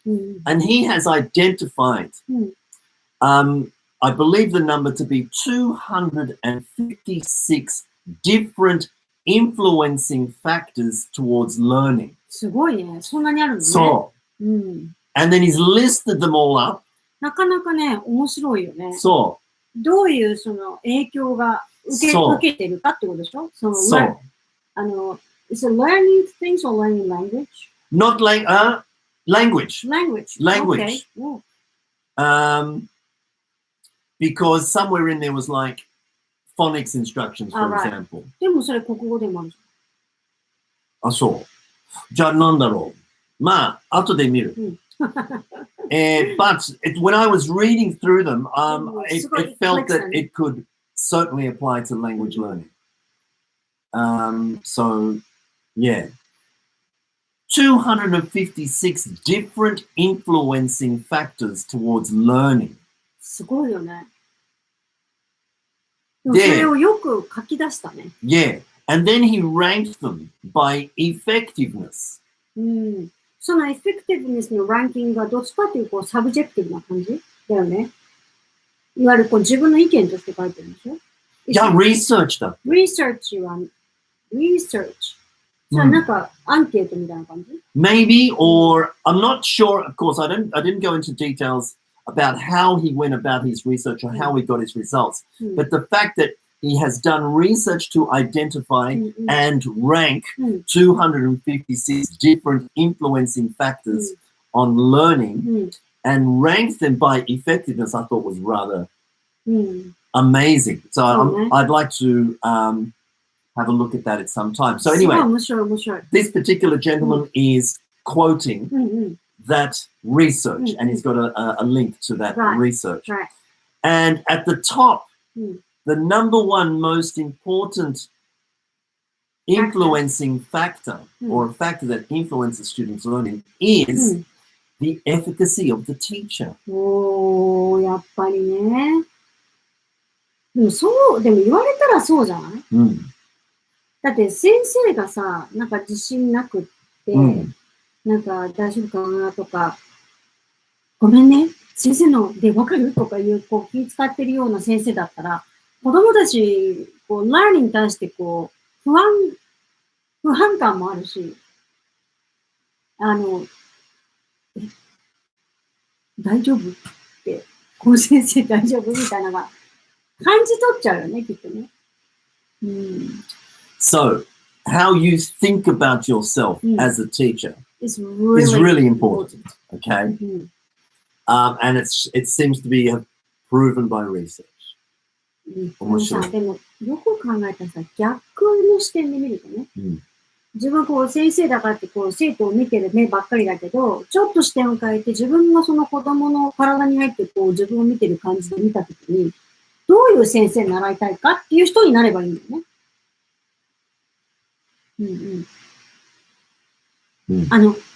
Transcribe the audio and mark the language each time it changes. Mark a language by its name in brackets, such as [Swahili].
[English] And he has identified, I believe the number to be 256 different influencing factors towards learning. [Japanese] すごいね。そんなにあるのね。 [English] So, [Japanese] うん。 [English] and then he's listed them all up. [Japanese] なかなかね、面白いよね。 So, どういうその影響が受けてるかってことでしょ？その [English] so, is it learning things or learning language? not like language. Language. Language. Okay. Oh. Because somewhere in there was like phonics instructions, for right. example. [Japanese] でもそれ国語でもあるじあ、そう。じゃあなんだろう。まあ、後で見る。 [English] But when I was reading through them, it felt that it could certainly apply to language learning. So, yeah. 256 different influencing factors towards learning. [Japanese] すごいよね。でもそれをよく書き出したね。 [English] Yeah. And then he ranked them by effectiveness. [Japanese] うん。そのエフェクティブネスのランキングはどっちかというとサブジェクティブな感じだよね。いわゆるこう自分の意見として書いてるんでしょ？いや、research だ。 research は、research。それはなんかアンケートみたいな感じ？ [English] Maybe, or I'm not sure. Of course, I didn't go into details about how he went about his research or how he got his results. But the fact that he has done research to identify and rank 256 different influencing factors on learning and rank them by effectiveness, I thought was rather amazing. So I'd like to have a look at that at some time. So anyway, this particular gentleman is quoting that research, and he's got a link to that research. Right. And at the top, the number one most important influencing factor or a factor that influences students' learning is the efficacy of the teacher. [Japanese] おー、やっぱりね。でも言われたらそうじゃない？だって先生がさ、なんか自信なくって、なんか大丈夫かなとか、ごめんね、先生ので分かるとかいうこう気使ってるような先生だったら、子供たち、こう、ラーニングに対してこう、不安感もあるし、大丈夫って、この先生大丈夫みたいなのが感じ取っちゃうよね、きっとね。 [English] So, how you think about yourself as a teacher is really important. Okay? And it seems to be proven by research. [Japanese] 面白い。でも、よく考えたらさ、逆の視点で見るとね、自分はこう先生だからってこう生徒を見てる目ばっかりだけど、ちょっと視点を変えて自分がその子供の体に入ってこう自分を見てる感じで見たときに、どういう先生に習いたいかっていう人になればいいんだよね。